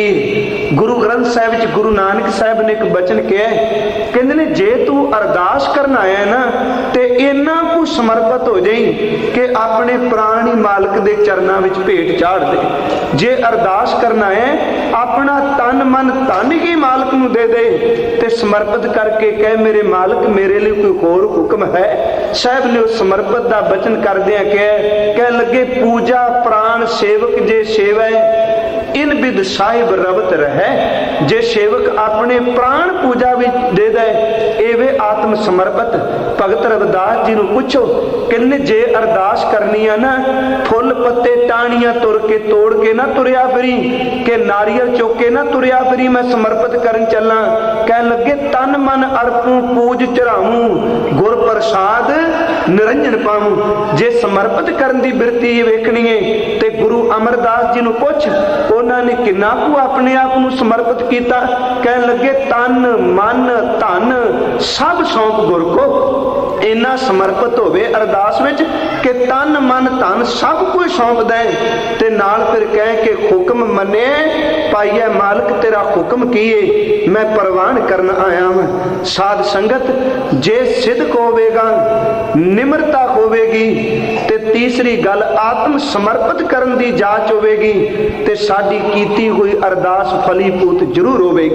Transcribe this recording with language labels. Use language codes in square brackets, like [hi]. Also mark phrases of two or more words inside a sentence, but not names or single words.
[pa] ਗੁਰੂ ਗ੍ਰੰਥ ਸਾਹਿਬ ਚ ਗੁਰੂ ਨਾਨਕ ਸਾਹਿਬ ਨੇ ਇਕ ਬਚਨ ਕਿਹਾ, ਕਹਿੰਦੇ ਨੇ ਜੇ ਤੂ ਅਰਦਾਸ ਕਰਨਾ ਆਇਆ ਨਾ ਤੇ ਇੰਨਾ ਕੋ ਸਮਰਪਿਤ ਹੋ ਜਾਈਂ ਕਿ ਅਪਣੇ ਪ੍ਰਾਣ ਹੀ ਮਾਲਕ ਦੇ ਚਰਨਾਂ ਵਿਚ ਭੇਟ ਚਾੜ੍ਹ ਦੇ। ਜੇ ਅਰਦਾਸ ਕਰਨਾ ਹੈ ਅਪਣਾ ਤਨ ਮਨ ਧਨ ਹੀ ਮਾਲਕ ਨੂੰ ਦੇ ਦੇ ਤੇ ਸਮਰਪਿਤ ਕਰਕੇ ਕਹਿ ਮੇਰੇ ਮਾਲਕ ਮੇਰੇ ਲਈ ਕੋਈ ਹੋਰ ਹੁਕਮ ਹੈ। ਸਾਹਬ ਨੇ ਉਸ ਸਮਰਪਿਤ ਦਾ ਬਚਨ ਕਰਦਿਆਂ ਕਹਿ ਲੱਗੇ ਪੂਜਾ ਪ੍ਰਾਣ ਸੇਵਕ ਜੇ ਸੇਵੈ ਇਨ ਬਿਧਿ ਸਾਹਿਬ ਰਵਤ ਰਹੇ। ਜੇ ਸੇਵਕ ਅਪਣੇ ਪ੍ਰਾਣ ਪੂਜਾ ਭੀ ਦੇ ਦੇ ਐਵੇਂ ਆਤਮ ਸਮਰਪਿਤ। ਭਗਤ ਰਵਿਦਾਸ ਜੀ ਨੂੰ ਪੁੱਛੋ ਕਹਿੰਦੇ ਜੇ ਅਰਦਾਸ ਕਰਨੀ ਹੈ ਨਾ ਫੁੱਲ ਪੱਤੇ ਟਾਹਣੀਆਂ ਤੁਰ ਕੇ ਤੋੜ ਕੇ ਨਾ ਤੁਰਿਆ ਫਿਰੀਂ ਕੇ ਨਾਰੀਅਲ ਚੁੱਕ ਕੇ ਨਾ ਤੁਰਿਆ ਫਿਰੀਂ ਮੈਂ ਸਮਰਪਿਤ ਕਰਨ ਚੱਲਾ। ਕਹਿ ਲੱਗੇ ਤਨ ਮਨ ਅਰਪਉਂ ਪੂਜ ਚੜ੍ਹਾਉਂ ਗੁਰ ਪ੍ਰਸਾਦਿ ਨਿਰੰਜਨ ਪਾਉਂ। ਜੇ ਸਮਰਪਿਤ ਕਰਨ ਦੀ ਬਿਰਤੀ ਵੇਖਣੀ ਹੈ ਤੇ ਗੁਰੂ ਅਮਰਦਾਸ ਜੀ ਨੂੰ ਪੁੱਛ [hi] उन्होंने किन्ना को अपने आप को समर्पित किया। [pa] ਕਹਿ ਲੱਗੇ ਤਨ ਮਨ ਧਨ ਸਭ ਸੌਂਪ ਗੁਰ ਕੋ। ਇੰਨਾ ਸਮਰਪਿਤ ਹੋਵੇ ਅਰਦਾਸ ਵਿਚ ਕਿ ਤਨ ਮਨ ਧਨ ਸਭ ਕੁਝ ਸੌਂਪ ਦੇ ਤੇ ਨਾਲ ਫਿਰ ਕਹਿ ਕੇ ਹੁਕਮ ਮੰਨੇ ਪਾਈਏ ਮਾਲਕ ਤੇਰਾ ਹੁਕਮ ਕੀ ਹੈ ਮੈਂ ਪਰਵਾਨ ਕਰਨ ਆਇਆ ਹੂੰ। ਸਾਧ ਸੰਗਤ ਜੇ ਸਿੱਧ ਹੋਵੇਗਾ ਨਿਮਰਤਾ ਹੋਵੇਗੀ ਤੇ ਤੀਸਰੀ ਗੱਲ ਆਤਮ ਸਮਰਪਿਤ ਕਰਨ ਦੀ ਜਾਂਚ ਹੋਵੇਗੀ ਤੇ ਸਾਡੀ ਕੀਤੀ ਹੋਈ ਅਰਦਾਸ ਫਲੀਭੂਤ ਜ਼ਰੂਰ ਹੋਵੇਗੀ।